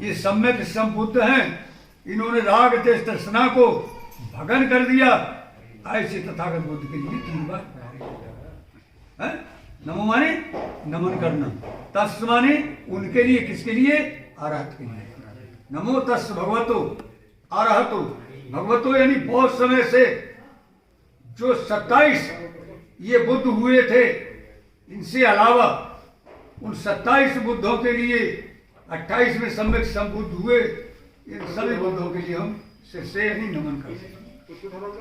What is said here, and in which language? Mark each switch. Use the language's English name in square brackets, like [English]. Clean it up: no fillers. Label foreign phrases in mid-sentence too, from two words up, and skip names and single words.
[Hindi] ये सम्यक संबुद्ध हैं, इन्होंने राग देश तृष्णा को भगन कर दिया। ऐसे तथागत बुद्ध के लिए 3 बार है? नमो माने नमन करना, तस् माने उनके लिए, किसके लिए? अरहत के लिए। [Pali] नमो तस् भगवतो अरहतो, [Hindi] भगवतो यानी बहुत समय से जो 27 ये बुद्ध हुए थे, इनसे अलावा उन 27 बुद्धों के लिए 28 में सम्यक संबुद्ध हुए, इन सभी बुद्धों के लिए हम सिर से यानी नमन करते हैं।